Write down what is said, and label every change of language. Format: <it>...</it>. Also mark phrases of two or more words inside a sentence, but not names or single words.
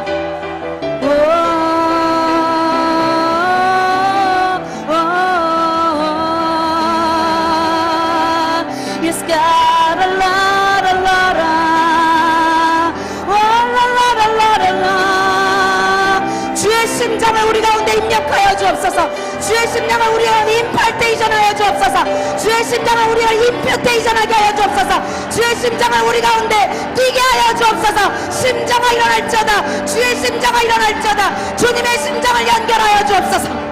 <en>Oh, oh, oh, yes, God, la la la la. Oh, la la la la la.</en> <ko>주의 심장을 우리 가운데 입력하여 주옵소서. 주의 심장을 우리가 임팔테이션 하여 주옵소서. 주의 심장을 우리가 임퓨테이션하게 하여 주옵소서. 주의 심장을 우리 가운데 뛰게 하여 주옵소서. 심장아 일어날지어다. 주의 심장아 일어날지어다. 주님의 심장을 연결하여 주옵소서.</ko>